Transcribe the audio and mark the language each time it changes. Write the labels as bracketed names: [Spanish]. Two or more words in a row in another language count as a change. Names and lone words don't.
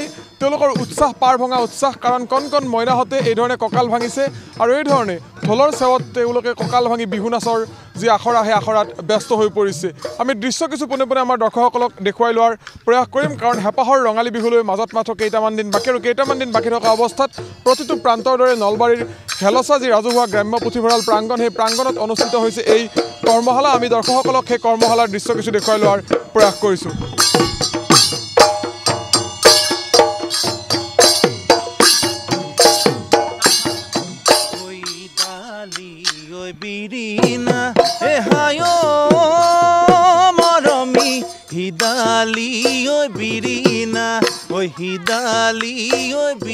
[Assamese] তেওঁলোকৰ উৎসাহ পাৰ ভঙা উৎসাহ কাৰণ কণকণ মইনাহঁতে এই ধৰণে কঁকাল ভাঙিছে আৰু এই ধৰণে ঢোলৰ চেৱত তেওঁলোকে কঁকাল ভাঙি বিহু নাচৰ যি আখৰা সেই আখৰাত ব্যস্ত হৈ পৰিছে আমি দৃশ্য কিছু পোনে পোনে আমাৰ দৰ্শকসকলক দেখুৱাই লোৱাৰ প্ৰয়াস কৰিম কাৰণ হেঁপাহৰ ৰঙালী বিহুলৈ মাজত মাত্ৰ কেইটামান দিন বাকী থকা অৱস্থাত প্ৰতিটো প্ৰান্তৰ দৰে নলবাৰীৰ হেলচা যি ৰাজহুৱা গ্ৰাম্য পুথিভঁৰাল প্ৰাংগণ সেই প্ৰাংগণত অনুষ্ঠিত হৈছে এই কৰ্মশালা আমি দৰ্শকসকলক সেই কৰ্মশালাৰ দৃশ্য কিছু দেখুৱাই লোৱাৰ প্ৰয়াস কৰিছোঁ Birina ehayo marami hidali oi birina oi hidali oi